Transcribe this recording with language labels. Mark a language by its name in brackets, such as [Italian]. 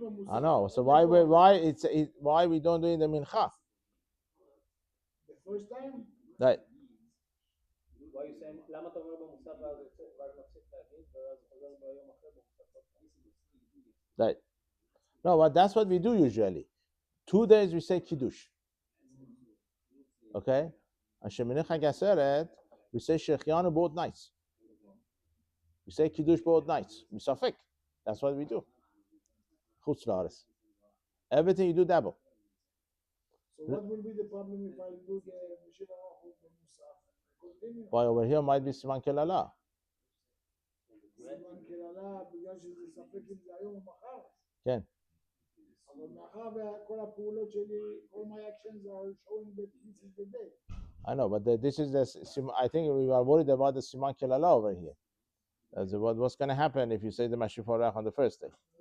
[English] I know. So why we don't do in the mincha? The first time? Right. Why you saying? [Hebrew] למה אתה אומר במוסף ואז מפסיק להגיד ואז חוזר ביום אחר במוסף? [English] Right. No, but that's what we do usually. 2 days we say kiddush. Okay. And Shemini Chag Aseret we say shechianu both nights. We say kiddush both nights. Misafek. That's what we do. Chutz La'aretz. Everything you do double. So what will be the problem if I do the Mishivah Musaf? Why over here might be סימן קללה. [Hebrew] סימן קללה בגלל שזה ספק אם זה היום או מחר. כן. אבל מאחר וכל הפעולות שלי, [English] all my actions are showing that this is the day. I know, but this is the. I think we are worried about the סימן קללה over here. What's going to happen if you say the Mashiv Harach on the first day?